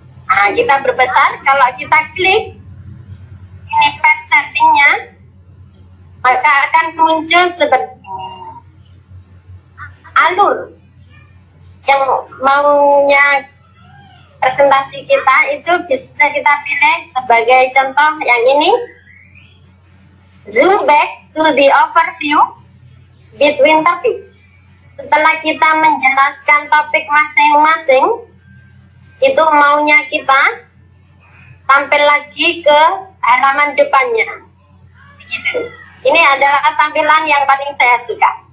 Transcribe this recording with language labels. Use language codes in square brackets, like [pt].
[id] Nah, kita berbesar, kalau kita klik ini page settingnya, maka akan muncul seperti alur yang maunya presentasi kita itu bisa kita pilih sebagai contoh yang ini. [en] Zoom back to the overview between topics. [id] Setelah kita menjelaskan topik masing-masing, itu maunya kita tampil lagi ke halaman depannya. Begitu. Ini adalah tampilan yang paling saya suka.